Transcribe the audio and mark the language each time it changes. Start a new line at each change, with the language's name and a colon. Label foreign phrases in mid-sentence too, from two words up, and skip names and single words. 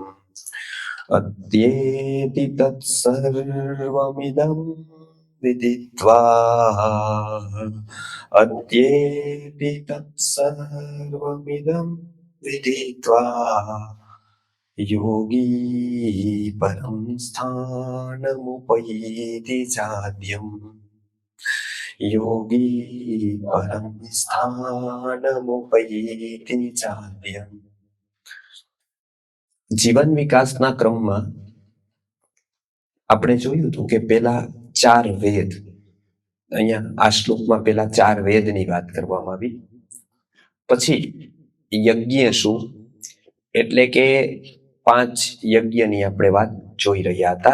Sanskrit: अद्येति तत्सर्वमिदं विदित्वा अद्येति तत्सर्वमिदं विदित्वा योगी परं स्थानमुपैति चाद्यम् योगी परं स्थानमुपैति चाद्यम्।
Gujarati: જીવન વિકાસના ક્રમમાં આપણે જોયું હતું કે પેલા 4 વેદ, અહીંયા આ શ્લોકમાં પેલા 4 વેદની વાત કરવામાં આવી. પછી યજ્ઞ શું એટલે કે 5 યજ્ઞની આપણે વાત જોઈ રહ્યા હતા.